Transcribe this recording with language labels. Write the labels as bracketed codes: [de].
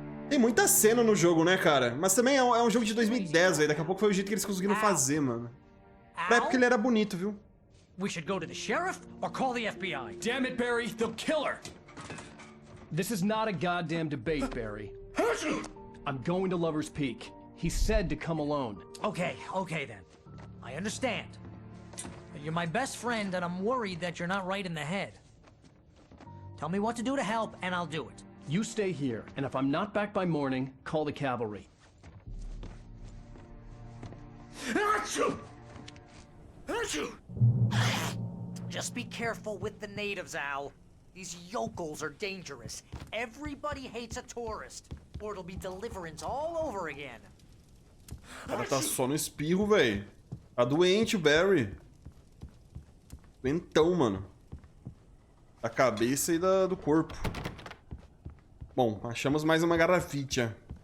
[pt] Tem muita cena no jogo, né, cara? Mas também é um jogo de 2010, velho. Daqui a pouco foi o jeito que eles conseguiram fazer, mano. Pra época ele era bonito, viu? [en] We should go to the sheriff or call the FBI. Damn it, Barry, they'll kill her! This is not a goddamn debate, Barry. I'm going to Lover's Peak. He said to come alone. Okay then. I understand. You're my best friend and I'm worried that you're not right in the head. Tell me what to do to help and I'll do it. You stay here, and if I'm not back by morning, call the cavalry. Just be careful with the natives, Al. These yokels are dangerous. Everybody hates a tourist, or it'll be deliverance all over again. [pt] O cara tá só no espirro, velho. Tá doente o Barry. Doentão, mano. Da cabeça e do corpo. Bom, achamos mais uma garraficha.